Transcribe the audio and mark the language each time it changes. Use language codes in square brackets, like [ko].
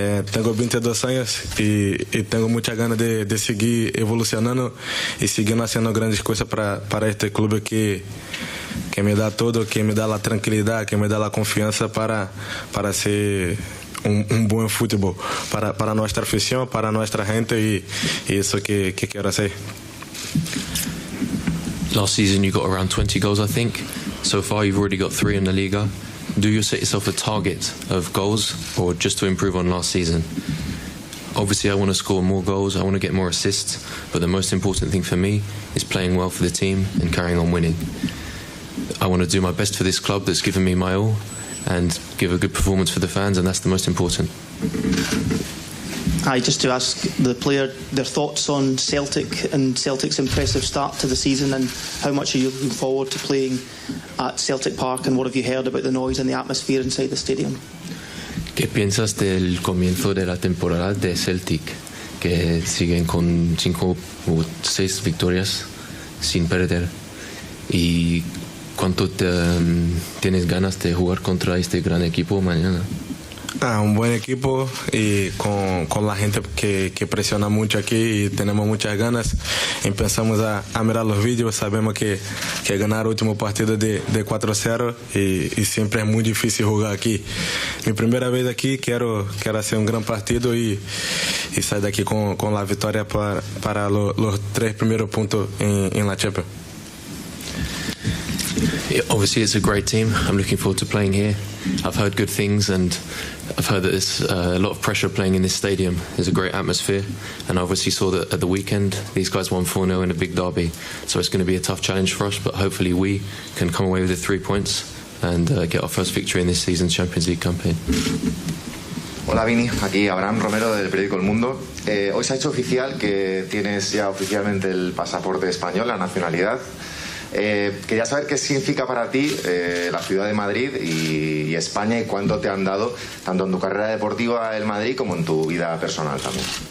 [es] Tengo 22 años y tengo muchas ganas de seguir evolucionando y seguir haciendo grandes cosas para este club que me da todo, que me da la tranquilidad, que me da la confianza para hacer un buen fútbol para nuestra afición, para nuestra gente y eso que quiero hacer. [en] Last season you got around 20 goals, I think. So far you've already got 3 in the Liga. Do you set yourself a target of goals or just to improve on last season? Obviously I want to score more goals, I want to get more assists, but the most important thing for me is playing well for the team and carrying on winning. I want to do my best for this club that's given me my all and give a good performance for the fans, and that's the most important. Hi, just to ask the player their thoughts on Celtic and Celtic's impressive start to the season, and how much are you looking forward to playing at Celtic Park, and what have you heard about the noise and the atmosphere inside the stadium? [es] ¿Qué piensas del comienzo de la temporada de Celtic, que siguen con 5 o 6 victorias sin perder? ¿Y cuánto tienes ganas de jugar contra este gran equipo mañana? Un buen equipo y con la gente que presiona mucho aquí y tenemos muchas ganas. Empezamos a mirar los vídeos, sabemos que ganar el último partido de 4-0 y siempre es muy difícil jugar aquí. Mi primera vez aquí, quiero hacer un gran partido y salir de aquí con la victoria para los 3 primeros puntos en la Champions. [en] Obviously it's a great team. I'm looking forward to playing here. I've heard good things and I've heard that there's a lot of pressure playing in this stadium. There's a great atmosphere, and I obviously saw that at the weekend these guys won 4-0 in a big derby, so it's going to be a tough challenge for us, but hopefully we can come away with the 3 points and get our first victory in this season's Champions League campaign. [es] Hola Vini, aquí Abraham Romero del periódico El Mundo. Hoy se ha hecho oficial que tienes ya oficialmente el pasaporte español, la nacionalidad. Quería saber qué significa para ti la ciudad de Madrid y España, y cuánto te han dado tanto en tu carrera deportiva el Madrid como en tu vida personal también.